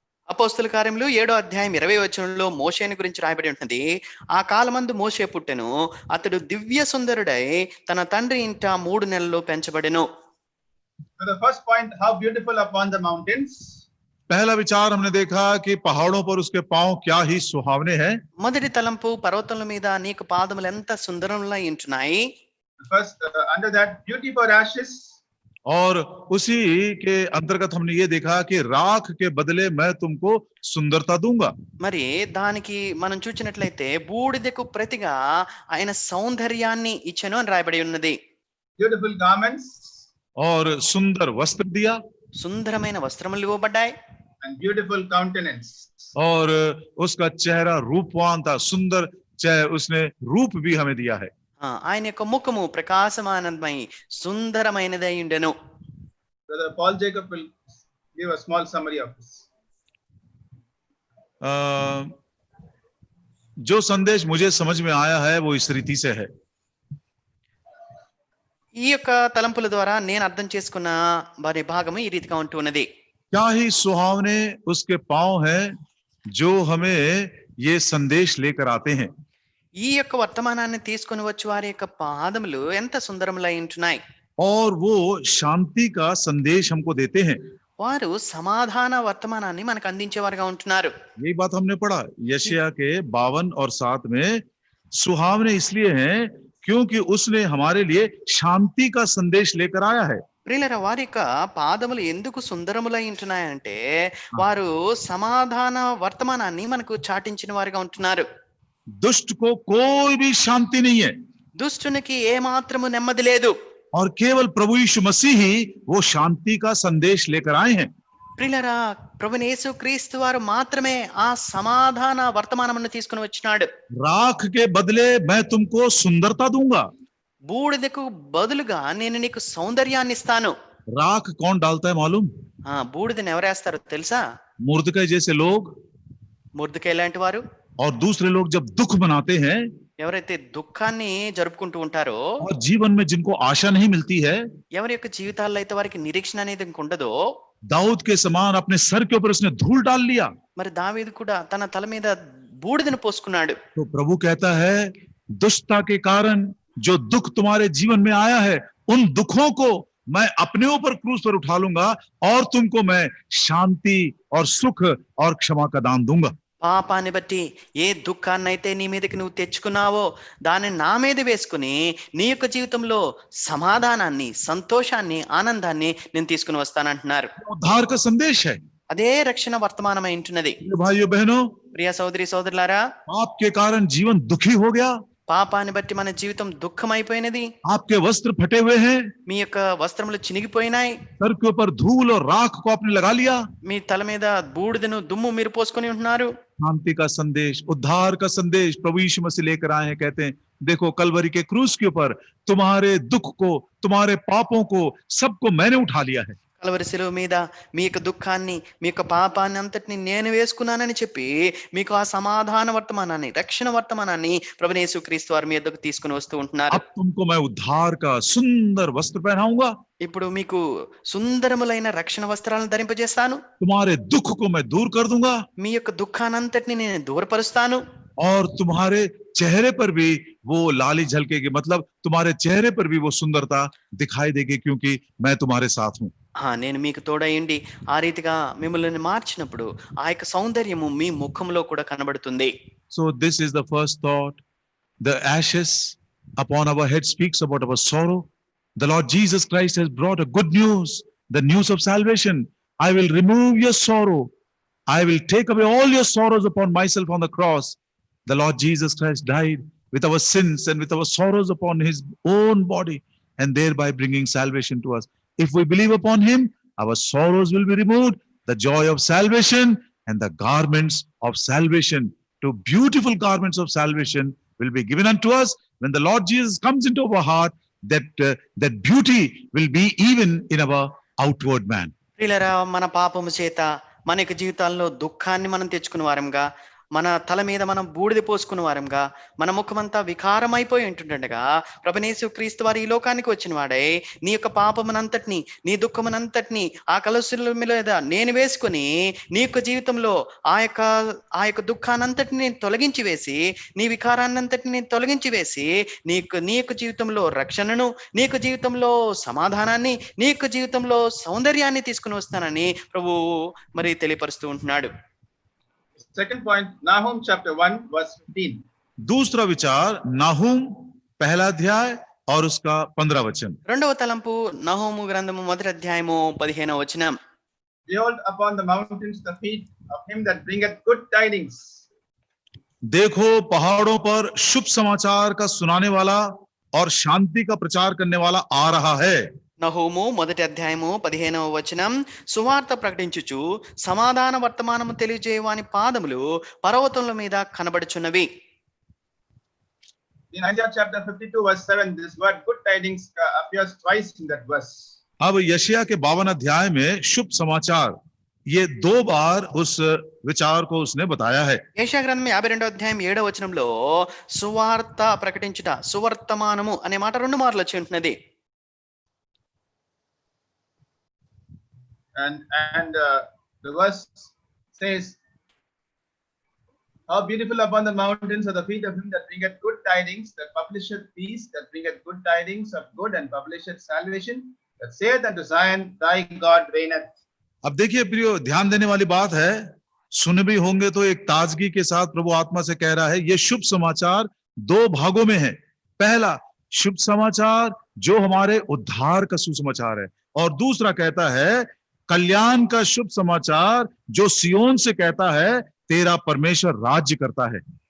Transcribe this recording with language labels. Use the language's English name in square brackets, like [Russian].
[Telugu] అపోస్తల కార్యములు 7వ అధ్యాయం 20వ వచనంలో మోషేని గురించి రాయబడి ఉంటుంది. ఆ కాలమందు మోషే పుట్టెను, అతడు దివ్య సుందరుడై తన తండ్రి ఇంట 3 నెలలు పెంచబడెను. [English] So the first point, how beautiful upon the mountains. [Hindi] पहला विचार हमने देखा कि पहाड़ों पर उसके पांव क्या ही सुहावने हैं। [Telugu] మొదటి తలంపు పర్వతముల మీద నీకు పాదములు ఎంత సుందరంగా ఉంటున్నాయి. [English] First, under that, beauty for ashes. [Hindi] और उसी के अंतर्गत हमने ये देखा कि राख के बदले मैं तुमको सुंदरता दूंगा। [Telugu] మరి దానికి మనం చూచినట్లయితే బూడిదకు ప్రతిగా ఆయన సౌందర్యాన్ని ఇచ్చెను అని రాయబడి ఉన్నది. [English] Beautiful garments. [Hindi] और सुंदर वस्त्र दिया, [Telugu] సుందరమైన వస్త్రములు ఇవ్వబడ్డాయి. [English] And beautiful countenance. [Hindi] और उसका चेहरा रूपवान था, सुंदर उसने रूप भी हमें दिया है। [Telugu] ఆయన యొక్క ముఖము ప్రకాశమానమై సుందరమైనదై ఉండెను. [English] Brother Paul Jacob will give a small summary of this. [Hindi] जो संदेश मुझे समझ में आया है वो इस रीति से है। [Telugu] ఈ యొక్క తలంపుల ద్వారా నేను అర్థం చేసుకున్న వారి భాగము ఈ రీతిగా ఉంటున్నది. [Hindi] क्या ही सुहावने उसके पांव हैं जो हमें ये संदेश लेकर आते हैं। [Telugu] ఈ యొక్క వర్తమానాన్ని తీసుకొని వచ్చి వారి యొక్క పాదములు ఎంత సుందరములై ఉంటున్నాయి. [Hindi] और वो शांति का संदेश हमको देते हैं। [Telugu] వారు సమాధాన వర్తమానాన్ని మనకు అందించేవారుగా ఉంటున్నారు. [Hindi] यही बात हमने पढ़ा यशायाह के 52 और 7 में। सुहावने इसलिए हैं क्योंकि उसने हमारे लिए शांति का संदेश लेकर आया है। [Telugu] ప్రియులరా, వారి యొక్క పాదములు ఎందుకు సుందరములై ఉంటున్నాయంటే వారు సమాధాన వర్తమానాన్ని మనకు చాటించిన వారుగా ఉంటున్నారు. [Hindi] दुष्ट को कोई भी शांति नहीं है [Telugu] దుష్టునికి ఏ మాత్రము నెమ్మది లేదు. [Hindi] और केवल प्रभु यीशु मसीह ही वो शांति का संदेश लेकर आए हैं। [Telugu] ప్రియులరా, ప్రభువైన యేసు క్రీస్తు వారు మాత్రమే ఆ సమాధాన వర్తమానమును తీసుకుని వచ్చినాడు. [Hindi] राख के बदले मैं तुमको सुंदरता दूंगा। [Telugu] బూడిదకు బదులుగా నేను నీకు సౌందర్యాన్ని ఇస్తాను. [Hindi] राख कौन डालता है मालूम? [Telugu] బూడిదని ఎవరేస్తారో తెలుసా? [Hindi] मुर्दकै जैसे लोग [Telugu] ముర్దుకై లాంటి వారు. [Hindi] और दूसरे लोग जब दुख मनाते हैं [Telugu] ఎవరైతే దుఃఖాన్ని జరుపుకుంటూ ఉంటారో, [Hindi] और जीवन में जिनको आशा नहीं मिलती है, [Telugu] ఎవరి యొక్క జీవితాల్లో అయితే వారికి నిరీక్షణ అనేది ఇంక ఉండదో, [Hindi] दाऊद के समान अपने सर के ऊपर उसने धूल डाल लिया। [Telugu] మరి దావీదు కూడా తన తల మీద బూడిదను పోసుకున్నాడు. [Hindi] तो प्रभु कहता है दुष्टता के कारण जो दुख तुम्हारे जीवन में आया है उन दुखों को मैं अपने ऊपर क्रूस पर उठा लूंगा और तुमको मैं शांति और सुख और क्षमा का दान दूंगा। [Telugu] పాపాన్ని బట్టి ఏ దుఃఖాన్ని అయితే నీ మీదకి నువ్వు తెచ్చుకున్నావో దాన్ని నా మీద వేసుకుని నీ యొక్క జీవితంలో సమాధానాన్ని, సంతోషాన్ని, ఆనందాన్ని నేను తీసుకుని వస్తానంటున్నారు. [Hindi] उद्धार का संदेश है। [Telugu] అదే రక్షణ వర్తమానమై ఉంటున్నది. [Hindi] भाइयों बहनों, [Telugu] ప్రియ సోదరి సోదరులారా, [Hindi] पाप के कारण जीवन दुखी हो गया, [Telugu] పాపాన్ని బట్టి మన జీవితం దుఃఖమైపోయినది. [Hindi] आपके वस्त्र फटे हुए हैं, [Telugu] మీ యొక్క వస్త్రములు చినిగిపోయినాయి, [Hindi] सर के ऊपर धूल और राख को आपने लगा लिया। [Telugu] మీ తల మీద బూడిదను, దుమ్ము మీరు పోసుకొని ఉంటున్నారు. [Hindi] शांति का संदेश, उद्धार का संदेश प्रभु यीशु मसीह लेकर आए हैं। कहते हैं देखो कलवरी के क्रूस के ऊपर तुम्हारे दुख को, तुम्हारे पापों को, सबको मैंने उठा लिया है। [Telugu] కలవరి శిలువ మీద మీ యొక్క దుఃఖాన్ని, మీ యొక్క పాపాన్ని అంతటిని నేను వేసుకున్నానని చెప్పి మీకు ఆ సమాధాన వర్తమానాన్ని, రక్షణ వర్తమానాన్ని ప్రభువైన యేసుక్రీస్తు వారి మీ యొద్దకు తీసుకుని వస్తూ ఉంటున్నారు. [Hindi] अब तुमको मैं उद्धार का सुंदर वस्त्र पहनाऊंगा, [Telugu] ఇప్పుడు మీకు సుందరములైన రక్షణ వస్త్రాలను ధరింపజేస్తాను. [Hindi] तुम्हारे दुख को मैं दूर कर दूंगा [Telugu] మీ యొక్క దుఃఖానంతటిని నేను దూరపరుస్తాను. [Hindi] और तुम्हारे चेहरे पर भी वो लाली झलकेगी, मतलब तुम्हारे चेहरे पर भी वो सुंदरता दिखाई देगी क्योंकि मैं तुम्हारे साथ हूं। [Telugu] నేను మీకు తోడయండి ఆ రీతిగా మిమ్మల్ని మార్చినప్పుడు ఆ యొక్క సౌందర్యము మీ ముఖంలో కూడా కనబడుతుంది. [English] So this is the first thought. The ashes upon our head speaks about our sorrow. The Lord Jesus Christ has brought a good news, the news of salvation. I will remove your sorrow. I will take away all your sorrows upon myself on the cross. The Lord Jesus Christ died with our sins and with our sorrows upon his own body, and thereby bringing salvation to us. If we believe upon him, our sorrows will be removed, the joy of salvation and the garments of salvation, two beautiful garments of salvation will be given unto us. When the Lord Jesus comes into our heart, that beauty will be even in our outward man. [Telugu] ప్రియులారా, మన పాపము చేత మన యొక్క జీవితాల్లో దుఃఖాన్ని మనం తెచ్చుకున్న వారంగా, మన తల మీద మనం బూడిద పోసుకున్న వారంగా, మన ముఖమంతా వికారమైపోయి ఉంటుండగా ప్రభువైన యేసుక్రీస్తు వారు ఈ లోకానికి వచ్చిన వాడై నీ యొక్క పాపమునంతటిని, నీ దుఃఖమునంతటిని ఆ కలశుల మీద నేను వేసుకుని నీ యొక్క జీవితంలో ఆ యొక్క దుఃఖానంతటిని తొలగించి వేసి, నీ వికారాన్నంతటిని తొలగించి వేసి నీ యొక్క జీవితంలో రక్షణను, నీ యొక్క జీవితంలో సమాధానాన్ని, నీ యొక్క జీవితంలో సౌందర్యాన్ని తీసుకుని వస్తానని ప్రభు మరి తెలియపరుస్తూ ఉంటున్నాడు. [English] Second point, Nahum chapter 1 verse 15. [Hindi] दूसरा विचार नाहूम पहला अध्याय और उसका 15 वचन। [Telugu] రెండవ తలంపు నహూము గ్రంథము 1వ అధ్యాయము 15వ వచనం. [English] Behold upon the mountains the feet of him that bringeth good tidings. [Hindi] देखो पहाड़ों पर शुभ समाचार का सुनाने वाला और शांति का प्रचार करने वाला आ रहा है। [Telugu] నహూము 1వ అధ్యాయము 15వ వచనం. సువార్త ప్రకటించుచు సమాధాన వర్తమానము తెలియజేయవాని పాదములు పర్వతముల మీద కనబడుచున్నవి. [English] In Isaiah chapter 52 verse 7, this word good tidings appears twice in that verse. [Hindi] अब यशायाह के 52 अध्याय में शुभ समाचार ये 2 बार उस विचार को उसने बताया है। [Telugu] యెషయా గ్రంథం 52వ అధ్యాయం 7వ వచనంలో సువార్త ప్రకటించుట, సువర్తమానము అనే మాట 2 మార్లు వచ్చి ఉంటున్నది. [English] And the verse says, how beautiful upon the mountains are the feet of him that bringeth good tidings, that publisheth peace, that bringeth good tidings of good, and publisheth salvation, that saith unto Zion, thy God reigneth. [Hindi] अब देखिए प्रियो, ध्यान देने वाली बात है, सुन भी होंगे तो एक ताजगी के साथ प्रभु आत्मा से कह रहा है, ये शुभ समाचार दो भागों में है। पहला शुभ समाचार जो हमारे उद्धार का सुसमाचार है, और दूसरा कहता है कल्याण का शुभ समाचार जो सियोन से कहता है तेरा परमेश्वर राज्य करता है।